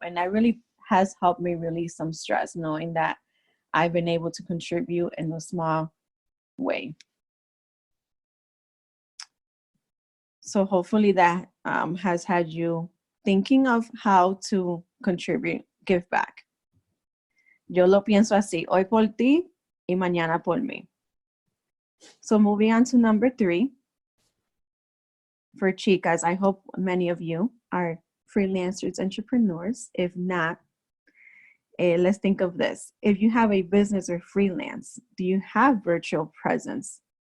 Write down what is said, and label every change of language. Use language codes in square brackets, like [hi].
[en] And that really has helped me release some stress, knowing that I've been able to contribute in a small way. So hopefully that has had you thinking of how to contribute, give back. [es] Yo lo pienso así, hoy por ti y mañana por mí. [en] So moving on to number 3, for chicas, I hope many of you are freelancers, entrepreneurs. If not, let's think of this. If you have a business or freelance, do you have virtual presence?